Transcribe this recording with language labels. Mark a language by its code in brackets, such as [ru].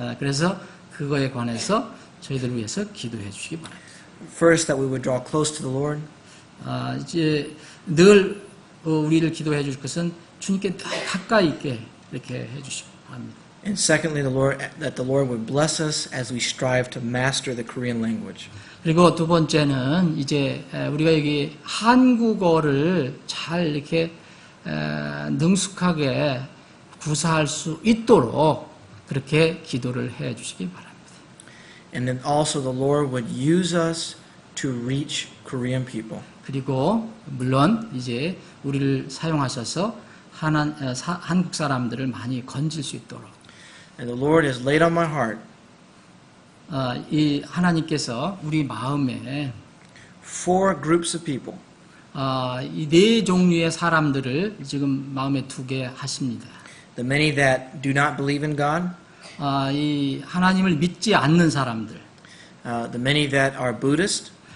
[ko] 그래서 그거에 관해서 저희들을 위해서 기도해 주시기 바랍니다. [en] First, that we would draw close to the Lord. [ko] 이제 늘 우리를 기도해 주실 것은 주님께 가까이 있게 이렇게 해 주시기 바랍니다. [en] And secondly, that the Lord would bless us as we strive to master the Korean language. [ko] 그리고 두 번째는 이제 우리가 여기 한국어를 잘 이렇게 능숙하게 구사할 수 있도록 그렇게 기도를 해 주시기 바랍니다. [en] And then also the Lord would use us to reach Korean people. [ko] 그리고 물론 이제 우리를 사용하셔서 한국 사람들을 많이 건질 수 있도록. [en] And the Lord has laid on my heart [ko] 이 하나님께서 우리 마음에 [en] 4 groups of people. [ko] 이 4종류의 사람들을 지금 마음에 두게 하십니다. [en] The many that do not believe in God, [ko] 이 하나님을 믿지 않는 사람들, [en] the many that are Buddhist,